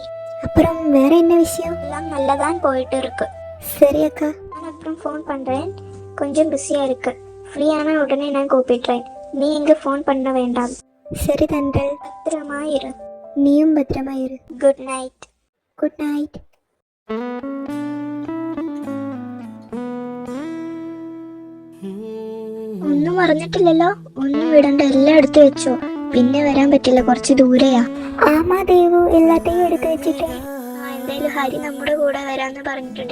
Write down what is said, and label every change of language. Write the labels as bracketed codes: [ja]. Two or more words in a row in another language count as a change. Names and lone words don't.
[ta] அப்புறம் வேற என்ன விஷயம்? எல்லாம் நல்லதான் போயிட்டு இருக்கு. சரி அக்கா, நான் அப்புறம் ஃபோன் பண்றேன். கொஞ்சம் பிஸியா இருக்கு. ஃப்ரீயான உடனே நான் கூப்பிடுறேன். நீ இங்க ஃபோன் பண்ண வேண்டாம். சரி தென்றல், பத்திரமா இரு. நீயும் பத்திரமா இரு. [en] good night. good night. [ml] ഒന്നും മറന്നിട്ടില്ലല്ലോ? ഒന്നും വിടണ്ട, എല്ലാം എടുത്തു വെച്ചോ. പിന്നെ വരാൻ പറ്റില്ല, കുറച്ച് ദൂരെയാ. ആമാ ദേവു, എല്ലാത്തെയും എടുത്തു വെച്ചിട്ടേ. എന്തായാലും ഹരി നമ്മുടെ കൂടെ വരാന്ന് പറഞ്ഞിട്ടുണ്ട്.